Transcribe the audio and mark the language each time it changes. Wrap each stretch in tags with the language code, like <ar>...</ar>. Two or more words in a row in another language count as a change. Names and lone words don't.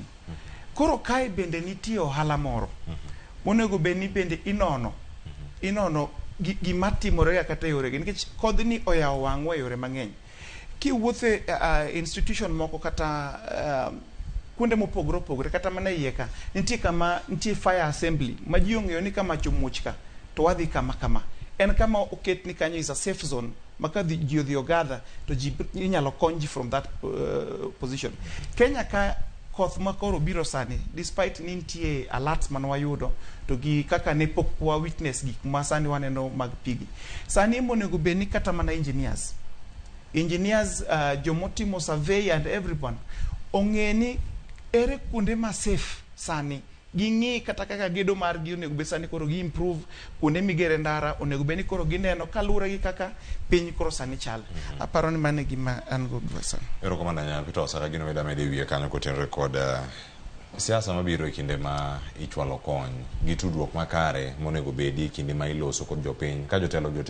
<luo>Koro kae bende nitie ohala moro. Monego beni bende inono gima timore kata yore gi nikech kodhni oyawo wang'wa yore mang'eny. Kiwuothe institution moko kata kuonde mopogore opogore kata mana iye ka nitie kama nitie</luo> <en>fire assembly</en> <luo>ma ji ong'eyo ni kama chomuoch ka to wadhi kama en kama oket ni kanyo</luo> <en>is a safe zone</en> <luo>maka ji odhi ogadha to ji inyalo kony ji</luo> <en>from that position.</en> <luo>Kenya ka koth makoro biro sani despite ni nitie alerts man wayudo to gi kaka ne pok wa witness gik ma sani waneno mag pigi. Sani monego beni kata mana engineers jomotimo survey</luo> <en>and everyone</en> <luo>ong'eni ere kuonde ma safe sani ging'i kata kaka gedo mar gi onego be sani koro gi improve kuonde migere ndara onego be ni koro gineno kalure gi kaka piny koro sani chal. Aparo ni mane gima an go dwasa. Ero komanda nya Peter Osaka gino meda mede wiye kanyo kotenre kod siasa mabiro e kinde ma ichwalo kony gi tudruok makare monego bedi kinde ma iloso kod jopiny ka jotelo</luo>